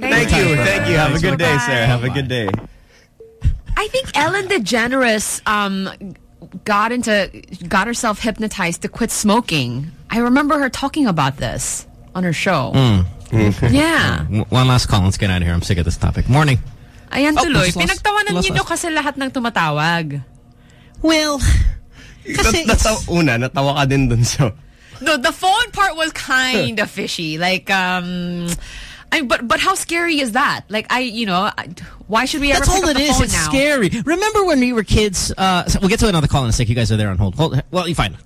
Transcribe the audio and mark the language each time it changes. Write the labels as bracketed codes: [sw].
[en] Thank you. Have a good day, sir. Have a good day. I think Ellen DeGeneres got herself hypnotized to quit smoking. I remember her talking about this on her show. Mm. Okay. Yeah. One last call. Let's get out of here. I'm sick of this topic. Morning. [tl] Ayan tuloy. Pinagtawanan niyo kasi lahat ng tumatawag. Well, kasi natawa ka din dun siya. [en] No, the phone part was kind of fishy. Like, but how scary is that? Like, why should we ever pick up the phone now? That's all it is. It's scary. Remember when we were kids? So we'll get to another call in a sec. You guys are there on hold. Well, you're fine.